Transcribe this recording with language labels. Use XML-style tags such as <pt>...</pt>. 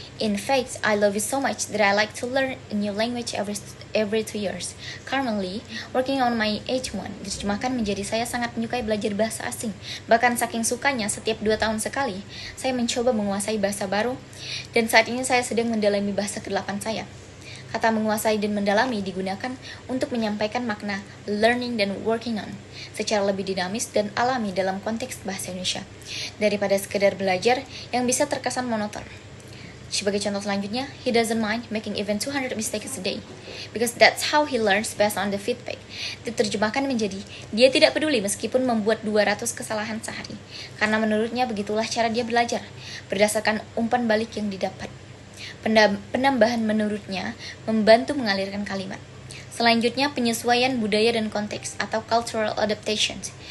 <en>In fact, I love it so much that I like to learn a new language every 2 years. Currently, working on my H1.</en> <id>Diterjemahkan menjadi saya sangat menyukai belajar bahasa asing. Bahkan saking sukanya, setiap 2 tahun sekali, saya mencoba menguasai bahasa baru. Dan saat ini saya sedang mendalami bahasa ke-8 saya. Kata menguasai dan mendalami digunakan untuk menyampaikan makna learning dan working on secara lebih dinamis dan alami dalam konteks bahasa Indonesia daripada sekedar belajar yang bisa terkesan monoton. Sebagai contoh selanjutnya,</id> <en>he doesn't mind making even 200 mistakes a day because that's how he learns based on the feedback.</en> <id>Diterjemahkan menjadi, dia tidak peduli meskipun membuat 200 kesalahan sehari karena menurutnya begitulah cara dia belajar berdasarkan umpan balik yang didapat. Penambahan menurutnya membantu mengalirkan kalimat. Selanjutnya, penyesuaian budaya dan konteks atau cultural adaptations.</id>